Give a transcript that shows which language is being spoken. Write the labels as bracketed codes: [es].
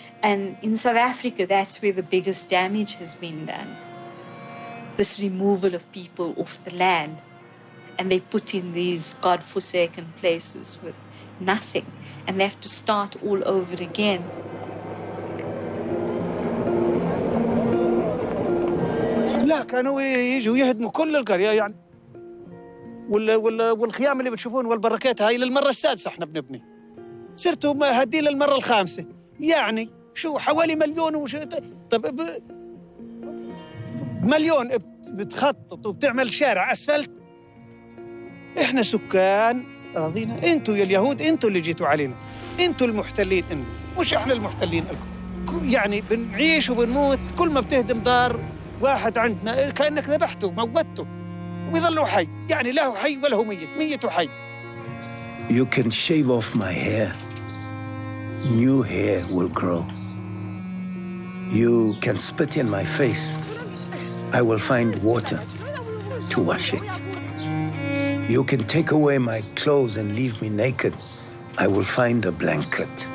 [en] And in South Africa, that's where the biggest damage has been done. This removal of people off the land. And they put in these God-forsaken places with nothing. And they have to start all over again. [ar] لا كانوا يجوا يهدموا كل القرية يعني والخيام اللي بتشوفون والبركات هاي للمرة السادسة احنا بنبني. صرتوا هدي للمرة الخامسة. يعني شو حوالي 1,000,000 وش طب مليون بتخطط وبتعمل شارع أسفلت. احنا سكان راضينا. انتوا يا اليهود انتوا اللي جيتوا علينا. انتوا المحتلين إنه. مش احنا المحتلين لكم. يعني بنعيش وبنموت كل ما بتهدم دار واحد عندنا كأنك ذبحته موته ويظلوا حي. يعني لا هو حي ولا هو ميت. ميت وحي. [en] You can shave off my hair. New hair will grow. You can spit in my face. I will find water to wash it. You can take away my clothes and leave me naked. I will find a blanket.